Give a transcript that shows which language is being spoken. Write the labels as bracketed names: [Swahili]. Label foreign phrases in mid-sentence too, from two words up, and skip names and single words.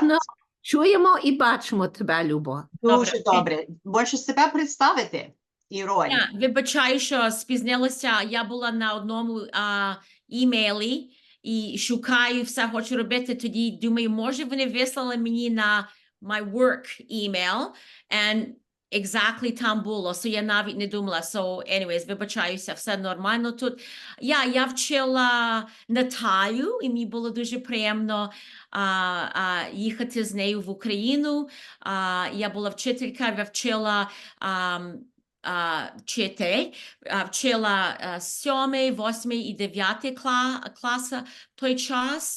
[Ukrainian] Видно, чуємо і бачимо тебе, Любо. Дуже добре. Можеш себе представити і роль. Вибачаю, що спізнилася. Я була на одному імейлі і шукаю все, хочу робити. Тоді думаю, може вони вислали мені на [English] my work email, and exactly [Ukrainian] там було. So я навіть не думала. [English] So anyways, [Ukrainian] вибачаюся, все нормально тут. Я вчила Наталю, і мені було дуже приємно їхати з нею в Україну. Я була вчителька, я вчила вчила 7, 8 і 9 класи в той час.